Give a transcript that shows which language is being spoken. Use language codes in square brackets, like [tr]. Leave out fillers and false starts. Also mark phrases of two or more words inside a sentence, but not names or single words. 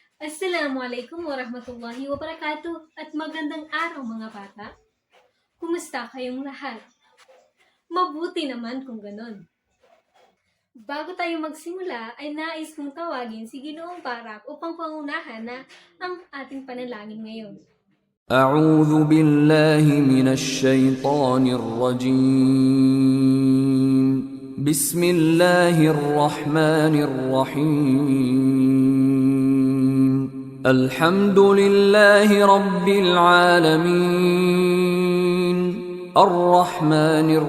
[ar] السلام عليكم ورحمة الله وبركاته [tl] at magandang araw mga bata. Kumusta kayong lahat? Mabuti naman kung ganon. Bago tayo magsimula ay nais kong tawagin si Ginoong Barak upang pangunahan na ang ating panalangin ngayon. [ar] أعوذ بالله من الشيطان الرجيم بسم الله الرحمن الرحيم الحمد لله رب العالمين الرحمن